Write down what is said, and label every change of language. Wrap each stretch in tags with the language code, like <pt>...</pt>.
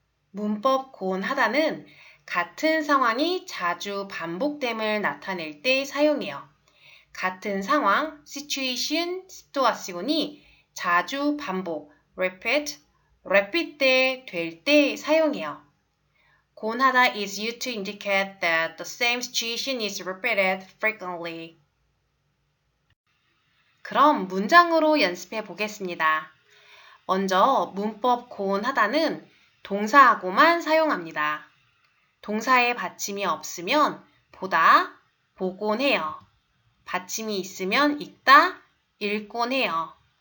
<ko>문법 고운하다는 같은 상황이 자주 반복됨을 나타낼 때 사용해요. 같은 상황, situation, 시투아시온이 자주 반복, repeat 될 때 사용해요.</ko> <en>고운하다 is used to indicate that the same situation is repeated frequently.</en> <ko>그럼 문장으로 연습해 보겠습니다. 먼저 문법 고운하다는 동사하고만 사용합니다. 동사에 받침이 없으면 보다, 보곤 해요. 받침이 있으면 읽다, 읽곤 해요.</ko>